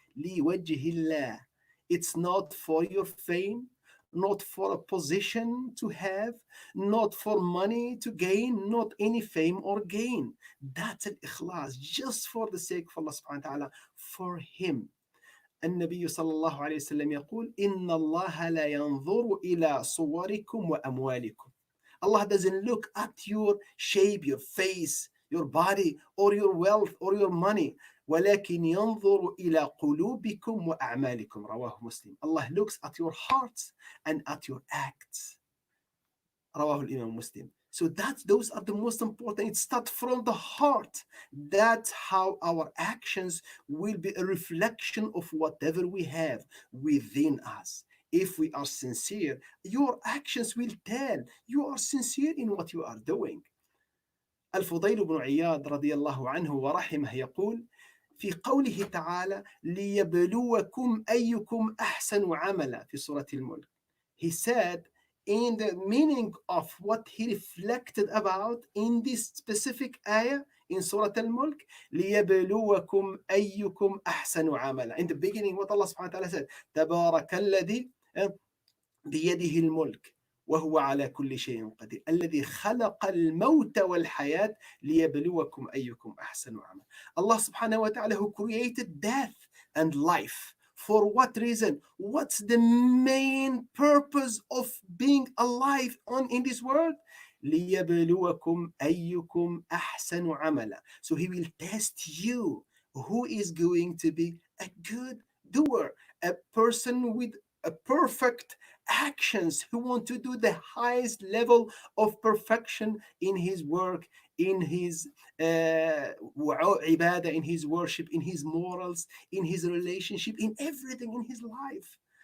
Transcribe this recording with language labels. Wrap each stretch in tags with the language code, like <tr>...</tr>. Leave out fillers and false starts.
<ar>Li wajhillah.</ar> <en>It's not for your fame, not for a position to have, not for money to gain, not any fame or gain. That's al-ikhlas, just for the sake of Allah subhanahu wa ta'ala, for him.</en> <ar>النبي صلى الله عليه وسلم يقول إن الله لا ينظر إلى صوركم وأموالكم.</ar> <en>Allah doesn't look at your shape, your face, your body, or your wealth, or your money.</en> <ar>ولكن ينظر إلى قلوبكم وأعمالكم. رواه مسلم.</ar> <en>Allah looks at your hearts and at your acts.</en> <ar>رواه الإمام مسلم.</ar> <en>So those are the most important. It starts from the heart. That's how our actions will be a reflection of whatever we have within us. If we are sincere, your actions will tell you are sincere in what you are doing.</en> <ar>الفضيل بن عياض رضي الله عنه ورحمه يقول في قوله تعالى ليبلوكم أيكم أحسن عملا في سورة الملك.</ar> <en>He said, in the meaning of what he reflected about in this specific ayah in Surah Al-Mulk,</en> <ar>لِيَبْلُوَكُمْ أَيُّكُمْ أَحْسَنُ عَمَلًا.</ar> <en>In the beginning, what Allah subhanahu wa ta'ala said,</en> <ar>تَبَارَكَ الَّذِي بِيَدِهِ الْمُلْك وهو على كل شيء قدير الذي خلق الموت والحياة ليبلوكم أيكم أحسن عملا.</ar> <en>Allah subhanahu wa ta'ala who created death and life. For what reason? What's the main purpose of being alive on in this world?</en> <ar>ليبلوكم أيكم أحسن عملا.</ar> <en>So he will test you who is going to be a good doer, a person with a perfect actions who want to do the highest level of perfection in his work, in his ibadah, in his worship, in his morals, in his relationship, in everything in his life.</en>